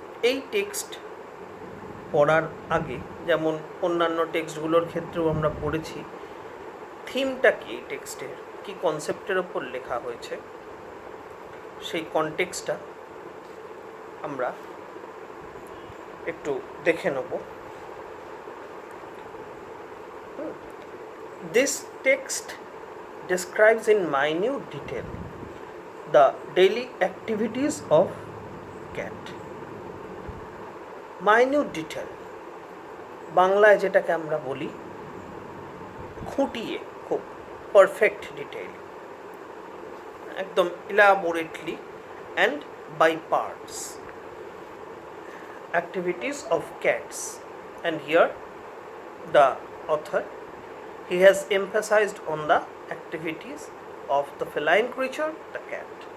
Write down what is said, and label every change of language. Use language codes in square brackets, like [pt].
[bn] এই টেক্সট পড়ার আগে, যেমন অন্যান্য টেক্সটগুলোর ক্ষেত্রেও আমরা পড়েছি, থিমটা কি, টেক্সটের কি কনসেপ্টের ওপর লেখা হয়েছে, সেই কনটেক্সটটা আমরা একটু দেখে নেব। [en] This text describes in minute detail the daily activities of cat. Minute detail, [bn] বাংলায় যেটাকে আমরা বলি খুঁটিয়ে, [en] খুব perfect detail, একদম elaborately and by parts, activities of cats. And here the author, he has emphasized on the activities of the feline creature, the cat.